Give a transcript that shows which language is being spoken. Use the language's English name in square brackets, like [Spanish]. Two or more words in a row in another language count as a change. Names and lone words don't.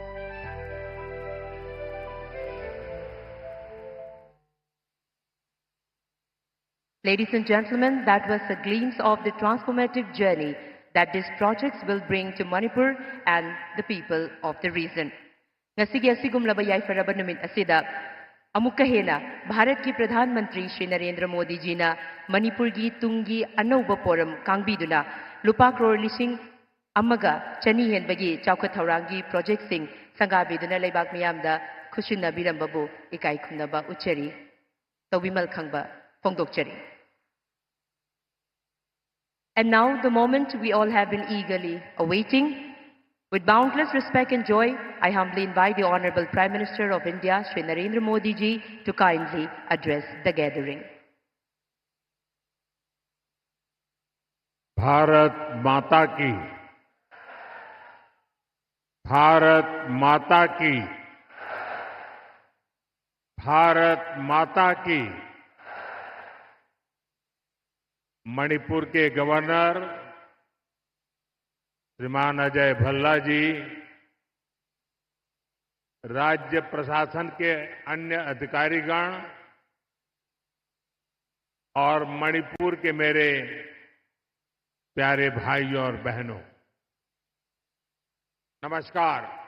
[English] Ladies and gentlemen, that was a glimpse of the transformative journey that these projects will bring to Manipur and the people of the region. [Manipuri] Ngasigi asigumlaba yaifaraba numit asida amukka hena Bharat ki [Hindi] Pradhan Mantri [Manipuri] Shri Narendra Modi ji na Manipur gi tungi anauba poram kangbiduna lupa crore lising amaga chani henbagi chaukhat thaurangi project sing sangabiduna leibak miyamda khushina birambabu ikai khunaba uchari tawimal khangba phongdokchari. [English] And now the moment we all have been eagerly awaiting. With boundless respect and joy, I humbly invite the Honorable Prime Minister of India, Shri Narendra Modi ji, to kindly address the gathering. [Hindi] भारत माता की, भारत माता की, भारत माता की। मणिपुर के गवर्नर श्रीमान अजय भल्ला जी, राज्य प्रशासन के अन्य अधिकारीगण और मणिपुर के मेरे प्यारे भाइयों और बहनों, नमस्कार।